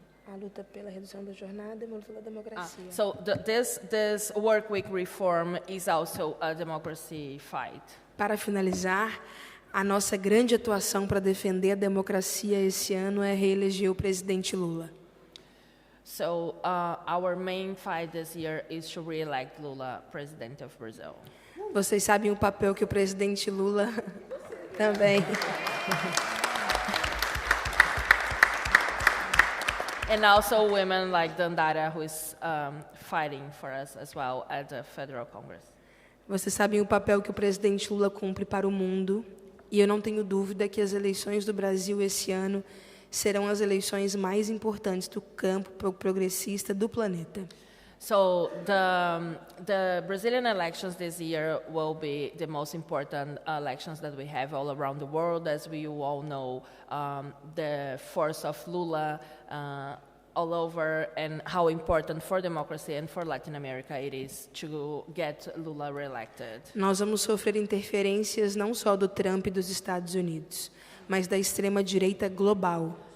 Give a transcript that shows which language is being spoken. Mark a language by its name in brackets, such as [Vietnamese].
[Portuguese] A luta pela redução da jornada é uma luta da democracia. [English] So this work week reform is also a democracy fight. [Portuguese] Para finalizar, a nossa grande atuação para defender a democracia esse ano é reeleger o presidente Lula. [English] So our main fight this year is to re-elect Lula president of Brazil. [Portuguese] Vocês sabem o papel que o presidente Lula também. [English] And also women like Dandara, who is fighting for us as well at the Federal Congress. [Portuguese] Vocês sabem o papel que o presidente Lula cumpre para o mundo, e eu não tenho dúvida que as eleições do Brasil esse ano serão as eleições mais importantes do campo progressista do planeta. [English] So the Brazilian elections this year will be the most important elections that we have all around the world. As we all know, the force of Lula all over, and how important for democracy and for Latin America it is to get Lula reelected. [Portuguese] Nós vamos sofrer interferências não só do Trump e dos Estados Unidos, mas da extrema-direita global.